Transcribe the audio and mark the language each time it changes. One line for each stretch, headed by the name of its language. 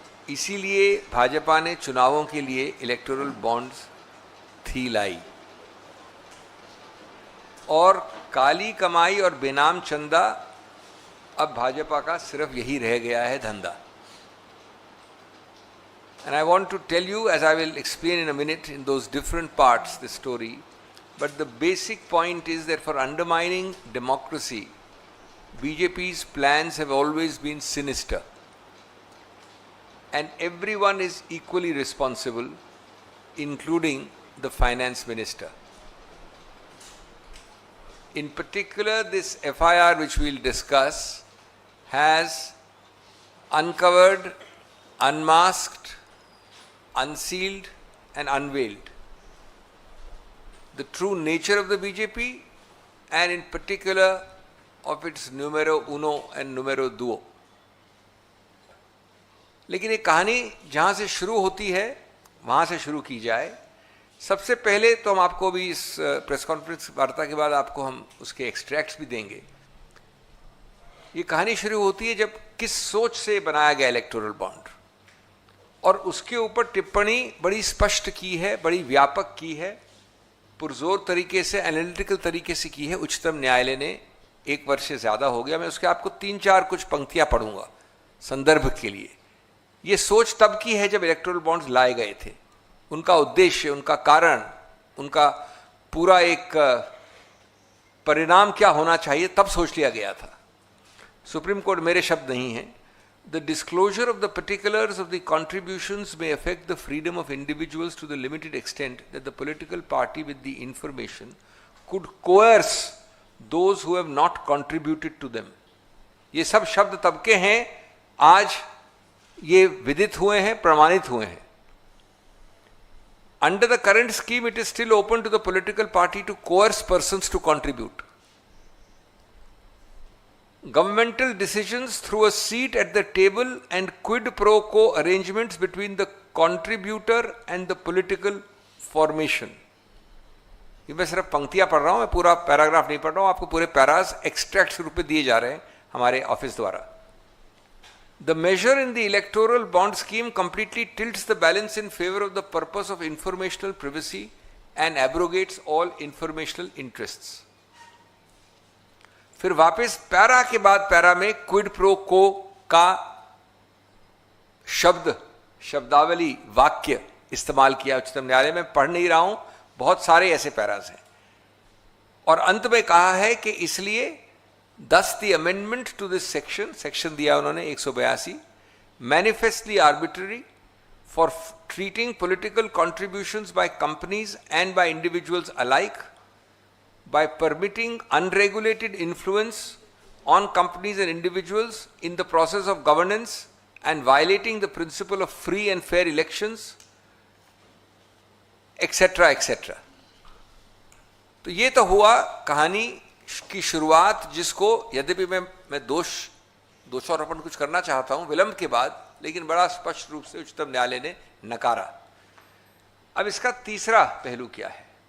Hindi: इसीलिए भाजपा ने चुनावों के लिए इलेक्टोरल बॉन्ड्स थी लाई, और काली कमाई और बेनाम चंदा अब भाजपा का सिर्फ यही रह गया है धंधा।
English: And I want to tell you, as I will explain in a minute in those different parts, the story, but the basic point is that for undermining democracy, BJP's plans have always been sinister, and everyone is equally responsible, including the finance minister. In particular, this FIR which we will discuss has uncovered, unmasked, unsealed and unveiled the true nature of the BJP, and in particular of its numero uno and numero duo.
Hindi: लेकिन ये कहानी जहाँ से शुरू होती है वहाँ से शुरू की जाए। सबसे पहले तो हम आपको भी इस प्रेस कॉन्फ्रेंस वार्ता के बाद आपको हम उसके एक्सट्रैक्ट्स भी देंगे। ये कहानी शुरू होती है जब किस सोच से बनाया गया इलेक्टोरल बॉन्ड, और उसके ऊपर टिप्पणी बड़ी स्पष्ट की है, बड़ी व्यापक की है, पुरजोर तरीके से, एनालिटिकल तरीके से की है उच्चतम न्यायालय ने। 1 वर्ष से ज़्यादा हो गया। मैं उसके आपको 3-4 कुछ पंक्तियाँ पढ़ूंगा संदर्भ के लिए। ये सोच तब की है जब इलेक्टोरल बॉन्ड्स लाए गए थे। उनका उद्देश्य, उनका कारण, उनका पूरा एक परिणाम क्या होना चाहिए, तब सोच लिया गया था। सुप्रीम कोर्ट मेरे शब्द नहीं हैं।
English: The disclosure of the particulars of the contributions may affect the freedom of individuals to the limited extent that the political party with the information could coerce those who have not contributed to them.
Hindi: ये सब शब्द तब के हैं, आज ये विदित हुए हैं, प्रमाणित हुए हैं।
English: Under the current scheme, it is still open to the political party to coerce persons to contribute. Governmental decisions through a seat at the table and quid pro quo arrangements between the contributor and the political formation.
Hindi: ये मैं सिर्फ पंक्तियां पढ़ रहा हूं, मैं पूरा paragraph नहीं पढ़ रहा हूं। आपको पूरे पैरास एक्सट्रैक्ट के रूप में दिए जा रहे हैं हमारे ऑफिस द्वारा।
English: The measure in the electoral bond scheme completely tilts the balance in favor of the purpose of informational privacy and abrogates all informational interests.
Hindi: फिर वापस पैरा के बाद पैरा में क्विड प्रो को का शब्दावली, वाक्य इस्तेमाल किया उच्चतम न्यायालय में। पढ़ नहीं रहा हूं, बहुत सारे ऐसे पैरास हैं। और अंत में कहा है कि इसलिए
English: thus the amendment to this section
Hindi: दिया उन्होंने
English: 182, manifestly arbitrary for treating political contributions by companies and by individuals alike, by permitting unregulated influence on companies and individuals in the process of governance and violating the principle of free and fair elections, etc. etc.
Hindi: तो ये तो हुआ कहानी की शुरुआत, जिसको यद्यपि मैं दोषारोपण कुछ करना चाहता हूं विलंब के बाद, लेकिन बड़ा स्पष्ट रूप से उच्चतम न्यायालय ने नकारा। अब इसका तीसरा पहलू क्या है?